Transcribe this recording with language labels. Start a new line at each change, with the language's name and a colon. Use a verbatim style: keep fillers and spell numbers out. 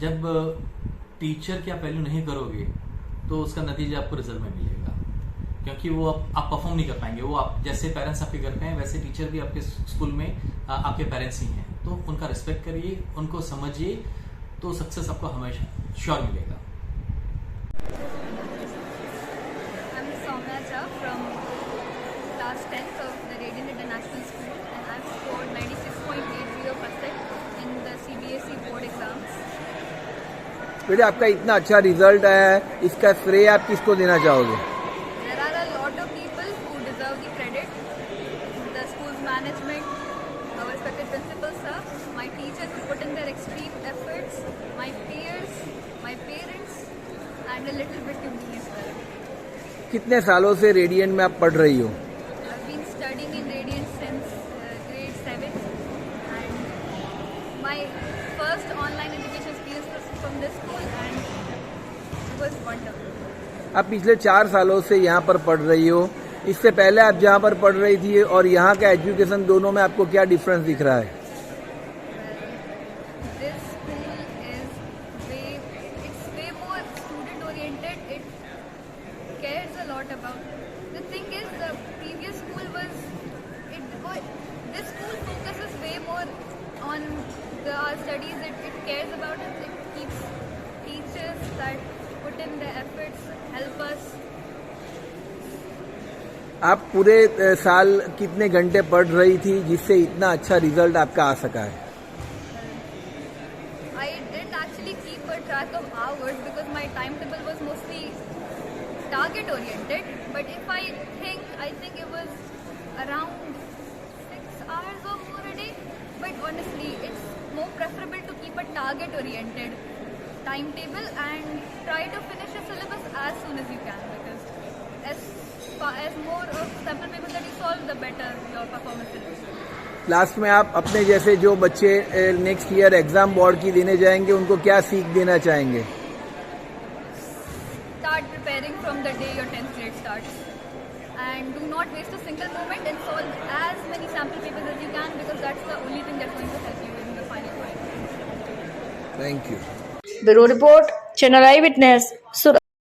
Hindi: जब टीचर की आप वैल्यू नहीं करोगे तो उसका नतीजा आपको रिजल्ट में मिलेगा, क्योंकि वो आप आप परफॉर्म नहीं कर पाएंगे। वो आप जैसे पेरेंट्स आपके घर पे हैं वैसे टीचर भी आपके स्कूल में आ, आपके पेरेंट्स ही हैं, तो उनका रिस्पेक्ट करिए, उनको समझिए, तो सक्सेस आपको हमेशा श्योर मिलेगा।
English: I'm Soumya Jha from class tenth of the Radiant International School, and I've scored ninety-six point eight zero percent in the C B S E board exams.
Hindi: बेटा आपका इतना अच्छा रिजल्ट आया है, इसका श्रेय आप किसको देना चाहोगे?
English: There are a lot of people who deserve the credit. The school's management, our respected principal sir, my teachers who put in their extreme efforts, my peers, my parents, and a little bit to me as well.
Hindi: कितने सालों से radiant में आप पढ़ रही हो?
English: I've been studying in Radiant since uh, grade seven, and my first online education experience was from this school, and it was wonderful.
Hindi: आप पिछले चार सालों से यहाँ पर पढ़ रही हो, इससे पहले आप जहाँ पर पढ़ रही थी और यहाँ का एजुकेशन, दोनों में आपको क्या डिफरेंस दिख रहा है?
English: This school is way, it's way more student oriented. It cares a lot about. The thing is, the previous school was, it wa- this school focuses way more on the our studies. It, it cares about us. It keeps teachers that put in their efforts help us.
Hindi: आप पूरे अ, साल कितने घंटे पढ़ रही थी जिससे इतना अच्छा रिजल्ट आपका आ सका है?
English: I didn't actually keep a track of hours because my timetable was mostly target oriented. But if I think, I think it was around six hours or more a day. But honestly, it's more preferable to keep a target oriented timetable and try to finish your syllabus as soon as you can, because as far as more of sample papers that you solve, the better your performance is.
Hindi: Last में आप अपने जैसे जो बच्चे next year exam board की देने जाएंगे उनको क्या सीख देना चाहेंगे?
English: Start preparing from the day your tenth grade starts, and do not waste a single moment and solve as many sample papers as you can, because that's the only thing that's going to help you in the final point. Thank you.
Hindi: Bureau report, channel eye witness, Surat.